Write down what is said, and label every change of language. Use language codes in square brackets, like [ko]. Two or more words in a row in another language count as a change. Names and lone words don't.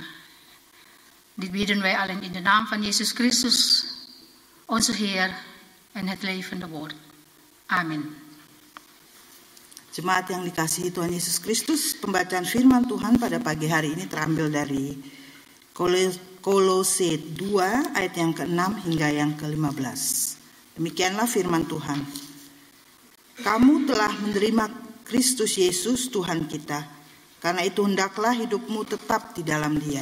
[nl] Dit bidden wij allen in de naam van Jezus Christus, onze Heer en het levende woord. [id] Amin. Jemaat yang dikasihi Tuhan Yesus Kristus, pembacaan firman Tuhan pada pagi hari ini terambil dari Kolose 2 ayat yang ke-6 hingga yang ke-15. Demikianlah firman Tuhan. Kamu telah menerima Kristus Yesus Tuhan kita, karena itu hendaklah hidupmu tetap di dalam Dia.